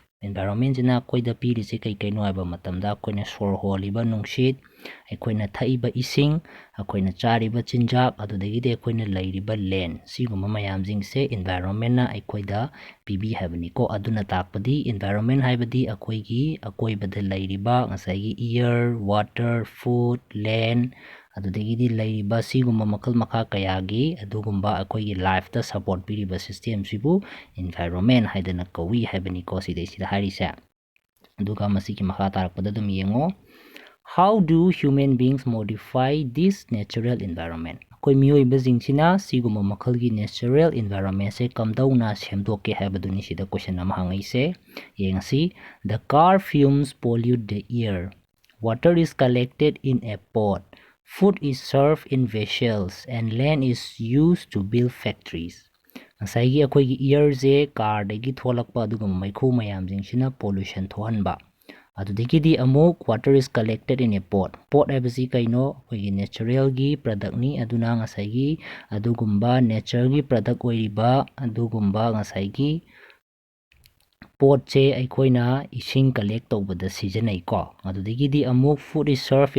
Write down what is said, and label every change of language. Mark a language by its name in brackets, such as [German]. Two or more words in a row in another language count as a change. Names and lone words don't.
[Manipuri] Environment sina aikoida pirise kaino haiba matamda akoina sor holiba nungshit, aikoina thaiba ising, akoina chariba chinjak adudagide akoina lairiba land siguma mayam jingse environment na aikoida pibi habani ko aduna takpadi environment haibadi akoigi akoibada lairiba ngasai [English] air, water, food, land [Manipuri] adudagide lairiba siguma makal makha kayagi adugumba akoigi life ta support piriba system sibu environment haidana kawi habani ko sida harise aduga masiki makha tarakpada dum yengo. [English] How do human beings modify this natural environment? [Manipuri] Koi mioi bazing sina siguma makhalgi [English] natural environment [Manipuri] se kamdauna semdoke habaduni sida question nama hangai se yengsi [English] the car fumes pollute the air. Water is collected in a pot. Food is served in vessels and land is used to build factories. [Manipuri] ꯉꯁꯥꯏꯒꯤ ꯑꯩꯈꯣꯏꯒꯤ ꯏꯌꯔꯁꯦ ꯀꯥꯔꯗꯒꯤ ꯊꯣꯛꯂꯛꯄ ꯑꯗꯨꯒꯨꯝꯕ ꯃꯩꯈꯨ ꯃꯌꯥꯝꯁꯤꯡꯁꯤꯅ ꯄꯣꯂꯨꯁꯟ ꯊꯣꯛꯍꯟꯕ ꯑꯗꯨꯗꯒꯤꯗꯤ ꯑꯃꯨꯛ [English] water is collected in a pot [Manipuri] ꯍꯥꯏꯕꯁꯤ ꯀꯩꯅꯣ ꯑꯩꯈꯣꯏꯒꯤ ꯅꯦꯆꯔꯦꯜꯒꯤ ꯄ꯭ꯔꯗꯛꯅꯤ ꯑꯗꯨꯅ ꯉꯁꯥꯏꯒꯤ ꯑꯗꯨꯒꯨꯝꯕ ꯅꯦꯆꯔꯒꯤ ꯄ꯭ꯔꯗꯛ ꯑꯣꯏꯔꯤꯕ ꯑꯗꯨꯒꯨꯝꯕ ꯉꯁꯥꯏꯒꯤ ꯄꯣꯠꯁꯦ ꯑꯩꯈꯣꯏꯅ ꯏꯁꯤꯡ ꯀꯂꯦꯛ ꯇꯧꯕꯗ ꯁꯤꯖꯤꯟꯅꯩꯀꯣ ꯑꯗꯨꯗꯒꯤꯗꯤ ꯑꯃꯨꯛ [English] food is serv